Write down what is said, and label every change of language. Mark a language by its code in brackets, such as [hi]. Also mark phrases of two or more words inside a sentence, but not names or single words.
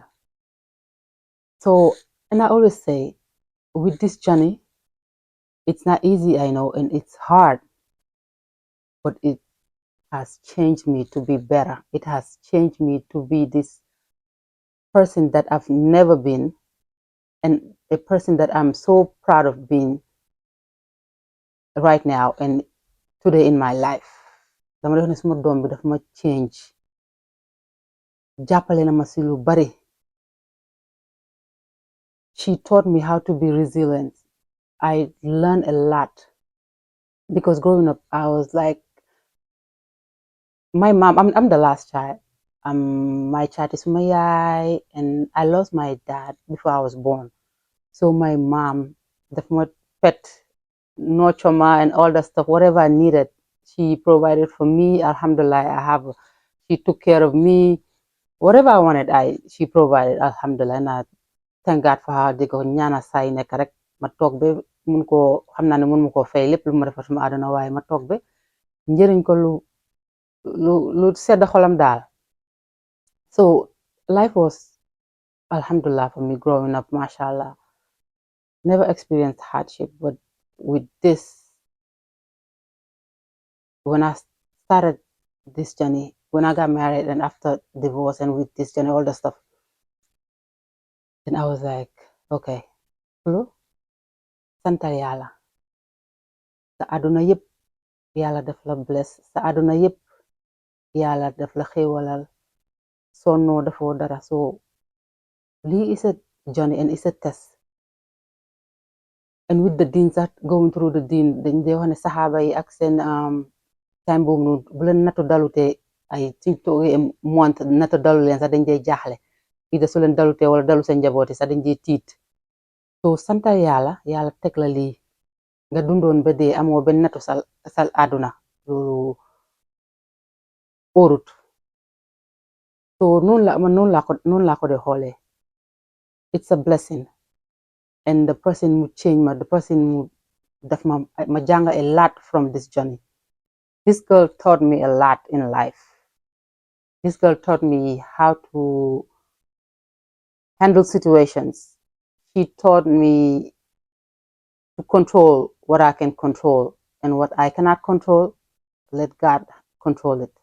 [en] So, and I always say, with this journey, it's not easy, I know, and it's hard, but it has changed me to be better. It has changed me to be this person that I've never been, and a person that I'm so proud of being right now and today in my life. [wo] Dama def ne suma doom bi daf ma change, jàppale na ma si lu bari. [en] She taught me how to be resilient. I learned a lot because growing up, I was like, my mom, I'm the last child. My child is my yai, and I lost my dad before I was born. So my mom, the pet, nurture ma and all that stuff, whatever I needed, she provided for me. Alhamdulillah, she took care of me. Whatever I wanted, she provided. Alhamdulillah, and I thank God for her. [wo] Di ko ñaana say nekk rek ma toog ba mun koo xam naa ne mun ma koo fay lépp lu ma defar suma àdduna waaye ma toog ba njëriñ ko lu sedd xolam daal. [en] So life was alhamdulillah for me growing up, mashallah. Never experienced hardship, but with this, when I started this journey, when I got married and after divorce and with this journey, all the stuff, then I was like, [wo] okay, lu santal yàlla sa àdduna yëpp yàlla daf la bless sa àdduna yëpp yàlla daf la xéewalal sonnoo dafoo dara. [en] So lii is a journey and it's a test. And with the dean [wo] sax [en] going through the dean [wo] dañ dee wax ne saxaaba yi ak seen time boobu noonu bu leen nattu dalutee ay suñ toogee month nattu dalu leen sax dañ dee jaaxle ida su leen dalutee wala dalu seen njabooti sax dañ dee tiit. So santal yàlla yàlla teg la lii nga dundoon ba dee amoo benn nattu sal àdduna loolu óorut. So noonu laa ko dee xoolee. [en] It's a blessing. And the person who changed me, the person who [wo] def ma jàng [en] a lot from this journey. This girl taught me a lot in life. This girl taught me how to handle situations. She taught me to control what I can control and what I cannot control, let God control it.